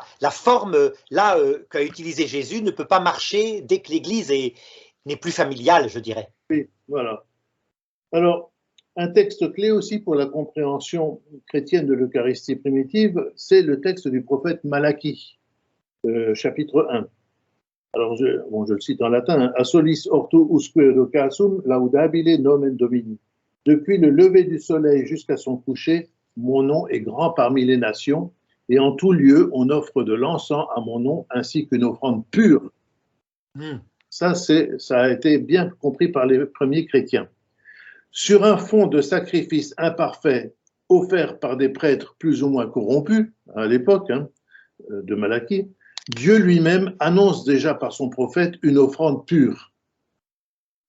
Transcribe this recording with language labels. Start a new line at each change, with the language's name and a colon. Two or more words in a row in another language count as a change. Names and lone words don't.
French: La forme là qu'a utilisé Jésus ne peut pas marcher dès que l'église n'est plus familiale, je dirais. Oui, voilà. Alors, un texte clé aussi pour la compréhension chrétienne de l'Eucharistie primitive, c'est le texte du prophète Malachie, chapitre 1. Alors, je le cite en latin,
Latin: A solis orto usque educasum laudabile nomen Domini.
French: Depuis le lever du soleil jusqu'à son coucher, mon nom est grand parmi les nations, et en tout lieu, on offre de l'encens à mon nom ainsi qu'une offrande pure. Ça a été bien compris par les premiers chrétiens. Sur un fond de sacrifices imparfaits offerts par des prêtres plus ou moins corrompus, à l'époque de Malachie, Dieu lui-même annonce déjà par son prophète une offrande pure.